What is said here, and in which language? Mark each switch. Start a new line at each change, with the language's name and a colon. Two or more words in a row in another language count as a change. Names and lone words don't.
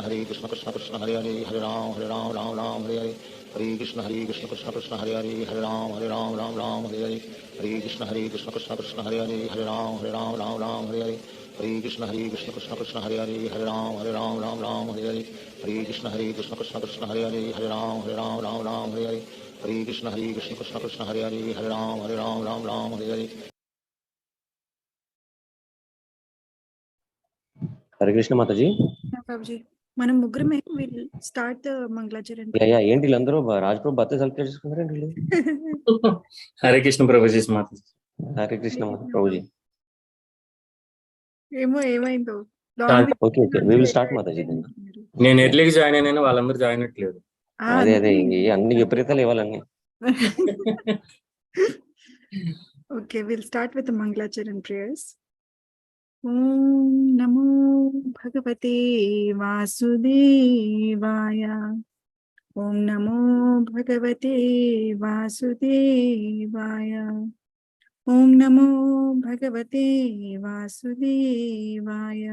Sanskrit: Krishna Krishna Hare Hare Hare Ram Hare Hare Hare Krishna Krishna Krishna Hare Hare Hare Ram Hare Hare Hare Krishna Krishna Krishna Hare Hare Hare Ram Hare Hare Hare Krishna Krishna Krishna Hare Hare Hare Ram Hare Hare Hare Krishna Krishna Krishna Hare Hare Hare Ram Hare Hare Hare Krishna Krishna Krishna Hare Hare Hare Ram Hare Hare
Hindi: Hare Krishna Mataji.
Telugu: Prabhuji, మనం ముగ్గురమే
English: will start the Mangalacharan.
Telugu: యా ఏంటి వీళ్ళందరూ రాజ్ ప్రభు
English: birthday celebrate
Telugu: చేసుకున్నారండి వీళ్ళు?
Hindi: हरे कृष्ण प्रभुजी माताजी. हरे कृष्ण प्रभुजी.
Telugu: ఏమో ఏమైందో
English: okay we will start Mataji.
Telugu: నేను
English: earlyగా join
Telugu: అయినా వాళ్ళందరూ జాయిన్ అట్లేదు. అదే అన్ని విపరీతాలు ఇవ్వాలన్నీ.
English: Okay, we'll start with the Mangalacharan prayers.
Sanskrit: Om Namo Bhagavate Vasudevaya. Om Namo Bhagavate Vasudevaya. Om Namo Bhagavate Vasudevaya.